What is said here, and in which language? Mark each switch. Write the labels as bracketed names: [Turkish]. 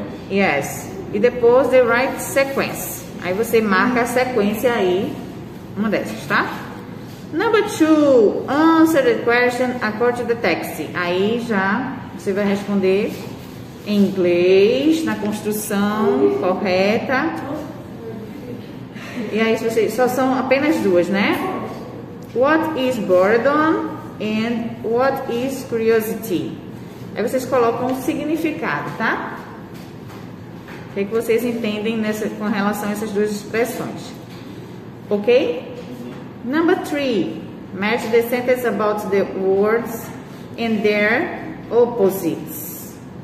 [Portuguese] Yes. E depois [English] the right sequence. [Portuguese] Aí você marca a sequência aí, uma dessas, tá? [English] Number 2, answer the question according to the text. [Portuguese] Aí já você vai responder em inglês, na construção correta. E aí só são apenas duas, né? [English] What is boredom and what is curiosity? [Portuguese] Aí vocês colocam o significado, tá? O que vocês entendem com relação a essas duas expressões? [English] Ok? Number 3, match the sentence about the words and their opposites.